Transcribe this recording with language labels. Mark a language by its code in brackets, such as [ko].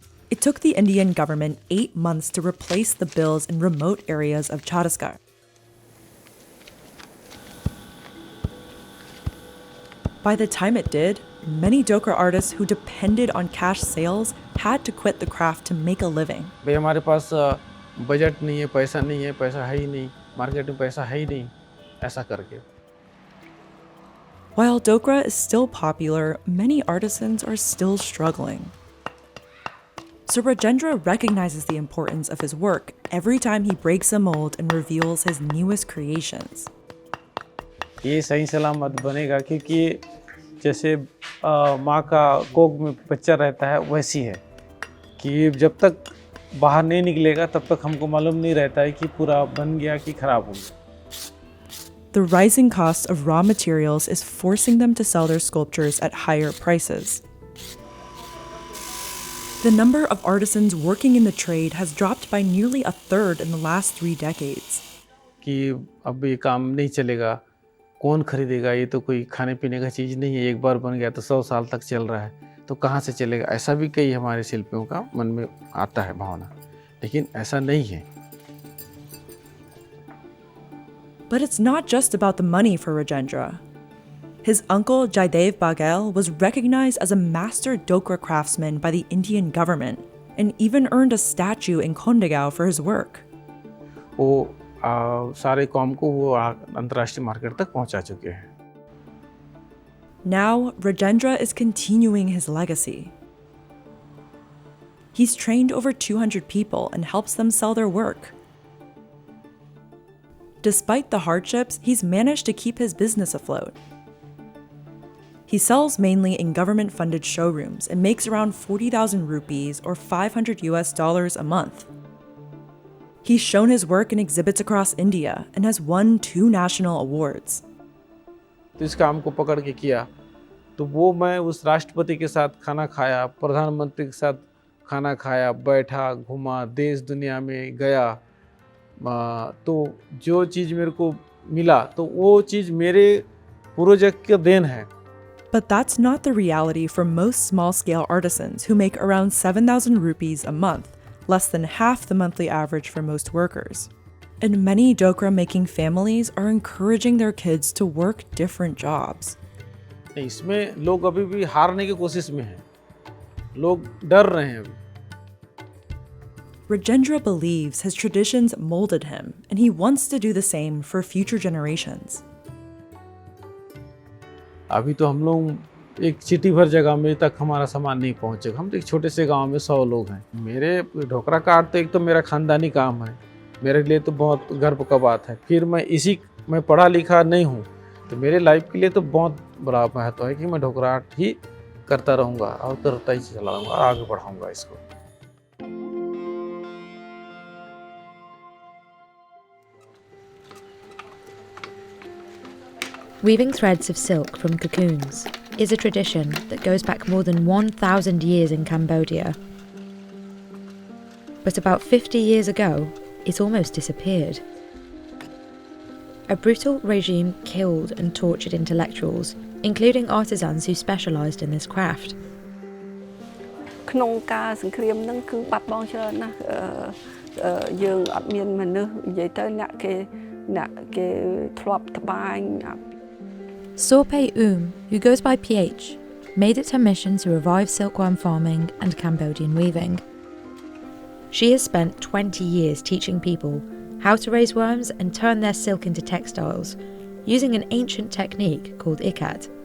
[en] It took the Indian government 8 months to replace the bills in remote areas of Chhattisgarh. By the time it did, many Dhokra artists who depended on cash sales had to quit the craft to make a living. [hi] भाई हमारे पास budget नहीं है, पैसा है ही नहीं, market में पैसा है ही नहीं, ऐसा करके. [en] While Dhokra is still popular, many artisans are still struggling. So Rajendra recognizes the importance of his work every time he breaks a mold and reveals his newest creations. [hi] ये सही सलामत बनेगा क्योंकि जैसे माँ का कोख में बच्चा रहता है वैसी है कि जब तक बाहर नहीं निकलेगा तब तक हमको मालूम नहीं रहता है कि पूरा बन गया कि खराब हो गया. [en] The rising cost of raw materials is forcing them to sell their sculptures at higher prices. The number of artisans working in the trade has dropped by nearly a third in the last 3 decades. [hi] कि अब ये काम नहीं चलेगा, कौन खरीदेगा, ये तो कोई खाने पीने का चीज़ नहीं है, एक बार बन गया तो 100 साल तक चल रहा है, तो कहाँ से चलेगा. ऐसा भी कई हमारे शिल्पियों का मन में आता है भावना, लेकिन ऐसा नहीं है. [en] But it's not just about the money for Rajendra. His uncle Jaidev Baghel was recognized as a master Dhokra craftsman by the Indian government and even earned a statue in Khon for his work. [hi] वो सारे काम को वो अंतर्राष्ट्रीय market तक पहुंचा चुके हैं. [en] Now, Rajendra is continuing his legacy. He's trained over 200 people and helps them sell their work. Despite the hardships, he's managed to keep his business afloat. He sells mainly in government-funded showrooms and makes around 40,000 rupees or $500 a month. He's shown his work in exhibits across India and has won 2 national awards. [hi] तो इस काम को पकड़ के किया तो वो मैं उस राष्ट्रपति के साथ खाना खाया, प्रधानमंत्री के साथ खाना खाया, बैठा, घूमा, देश दुनिया में गया, तो जो चीज़ मेरे को मिला तो वो चीज़ मेरे पूर्वज की देन है. [en] But that's not the reality for most small-scale artisans who make around 7,000 rupees a month, less than half the monthly average for most workers. And many Dhokra-making families are encouraging their kids to work different jobs. [hi] इसमें लोग अभी भी हारने की कोशिश में हैं, लोग डर रहे हैं अभी. [en] Rajendra believes his traditions molded him, and he wants to do the same for future generations. [hi] अभी तो हम लोग एक सिटी भर जगह में तक हमारा सामान नहीं पहुंचेगा. हम तो एक छोटे से गांव में 100 लोग हैं. मेरे ढोकरा का आर्ट तो एक तो मेरा खानदानी काम है, मेरे लिए तो बहुत गर्व का बात है. फिर मैं पढ़ा लिखा नहीं हूँ तो मेरे लाइफ के लिए तो बहुत बड़ा महत्व है कि मैं ढोकरा आर्ट ही करता रहूँगा और करता ही चला रहूँगा और आगे बढ़ाऊँगा इसको. [en] Weaving threads of silk from cocoons is a tradition that goes back more than 1,000 years in Cambodia. But about 50 years ago, it almost disappeared. A brutal regime killed and tortured intellectuals, including artisans who specialised in this craft. [km] ក្នុងការសង្គ្រាមហ្នឹងគឺបាត់បង់ច្រើនណាស់យើងអត់មានមនុស្សនិយាយទៅអ្នកគេធ្លាប់ត្បាញ [en] Sorpe who goes by PH, made it her mission to revive silkworm farming and Cambodian weaving. She has spent 20 years teaching people how to raise worms and turn their silk into textiles, using an ancient technique called ikat.